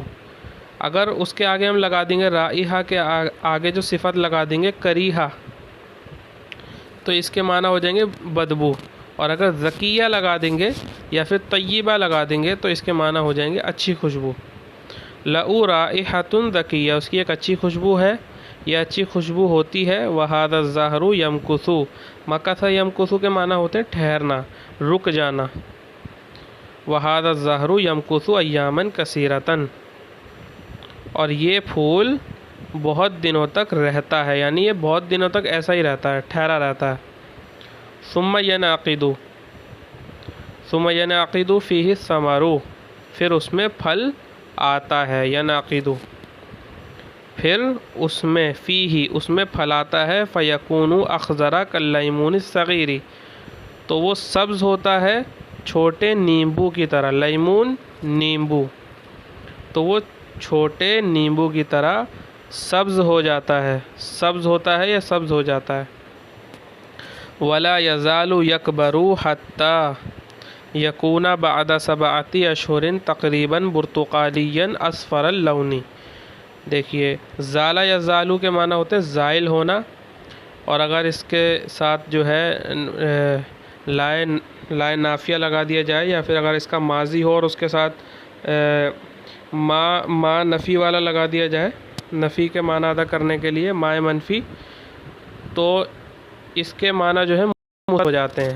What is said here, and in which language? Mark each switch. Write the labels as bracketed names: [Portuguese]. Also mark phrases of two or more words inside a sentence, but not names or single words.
[Hindi] अगर उसके आगे हम लगा देंगे राइहा के आगे जो सिफत लगा देंगे करीहा, तो इसके माना हो जाएंगे बदबू। और अगर ज़किया लगा देंगे या फिर तय्यबा लगा देंगे तो इसके माना हो जाएंगे अच्छी खुशबू। [Arabic] له رائحة زكية, [Hindi] उसकी एक अच्छी खुशबू है, यह अच्छी खुशबू होती है। [Arabic] وهذا الزهر يمكث, مكث يمكث [Hindi] के माना होते हैं ठहरना, रुक जाना। [Arabic] وهذا الزهر يمكث أياما كثيرة, [Hindi] और ये फूल बहुत दिनों तक रहता है, यानी ये बहुत दिनों तक ऐसा ही रहता है, ठहरा रहता है। [Arabic] ثم ينعقد فيه الثمر, [Hindi] फिर उसमें फल आता है। यनाक़िदु, फिर उसमें फ़ीही, उसमें फल आता है। [Arabic] فيكون أخضر كالليمون الصغير, [Hindi] तो वो सब्ज़ होता है छोटे नींबू की तरह। लैमून नींबू, तो वो छोटे नींबू की तरह सब्ज़ हो जाता है। सब्ज़ होता है या सब्ज़ हो जाता है। [Arabic] ولا يزال يكبر حتى يكون بعد سبعة أشهر تقريبا برتقاليا أصفر اللون. [Hindi] देखिए ज़ाला या ज़ालू के माना होते हैं ज़ाइल होना, और अगर इसके साथ जो है लाए नाफिया लगा दिया जाए, या फिर अगर इसका माजी हो और उसके साथ मा नफ़ी वाला लगा दिया जाए, नफ़ी के माना अदा करने के लिए माए मनफ़ी, तो इसके माना जो है हो जाते हैं।